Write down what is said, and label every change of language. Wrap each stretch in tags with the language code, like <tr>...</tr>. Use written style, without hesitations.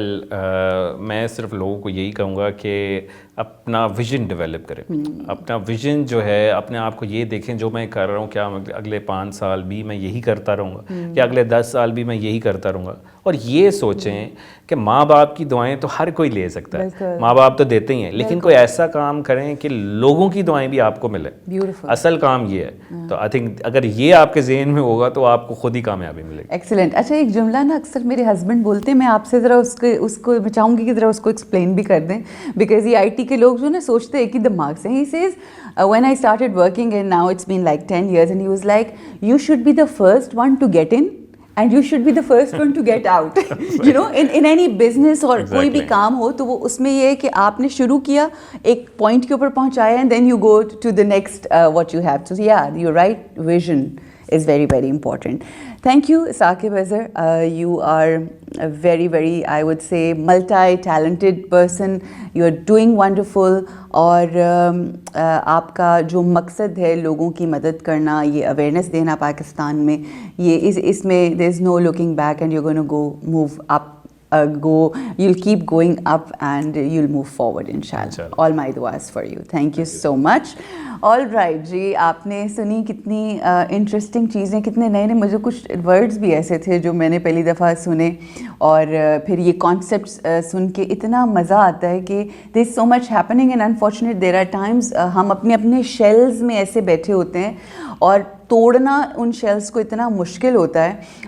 <hi>मैं सिर्फ लोगों को यही कहूँगा कि अपना विजन डेवलप करें, अपना विजन जो है, अपने आप को ये देखें जो मैं कर रहा हूँ क्या अगले 5 साल भी मैं यही करता रहूँगा, क्या अगले 10 साल भी मैं यही करता रहूँगा, और ये सोचें कि माँ बाप की दुआएं तो हर कोई ले सकता है, माँ बाप तो देते ही हैं, लेकिन कोई ऐसा काम करें कि लोगों की दुआएं भी आपको मिले। असल काम ये है। तो</hi> <en>I think</en> <hi>अगर ये आपके ज़हन में होगा तो आपको खुद ही कामयाबी मिलेगी। एक्सीलेंट। अच्छा, एक जुमला ना अक्सर मेरे हस्बैंड बोलते हैं, मैं आपसे ज़रा उसको मैं चाहूँगी कि ज़रा उसको एक्सप्लेन भी कर दें, बिकॉज ये IT के लोग जो ना सोचते हैं एक ही दिमाग से। He says</hi> <en>when I started working and now it's been like 10 years, and he was like, you should be the first one to get in and you should be the first one to get out. You know, in any business</en> <hi>और कोई भी काम हो तो वो उसमें ये है कि आपने शुरू किया, एक पॉइंट के ऊपर पहुंचाया,</hi> <en>and then you go to the next what you have. So yeah, you're right, vision is very, very important. Thank you, Saqib Azhar. You are a very, very, I would say, multi-talented person. You are doing wonderful. और आपका जो मकसद है लोगों की मदद करना, ये अवेयरनेस देना पाकिस्तान में, ये इसमें there is no looking back, and you're going to go move up. You'll keep going up and you'll move forward, inshallah. All my duas for you. Thank you so much.</en> <hi>All right जी, आपने सुनी कितनी interesting चीज़ें, कितने नए नए, मुझे कुछ words भी ऐसे थे जो मैंने पहली दफ़ा सुने, और फिर ये कॉन्सेप्ट्स सुन के इतना मज़ा आता है कि</hi> <en>there is so much happening, and unfortunate there are times</en> <hi>हम अपने शेल्स में ऐसे बैठे होते हैं और तोड़ना उन शेल्स को इतना मुश्किल होता है।</hi>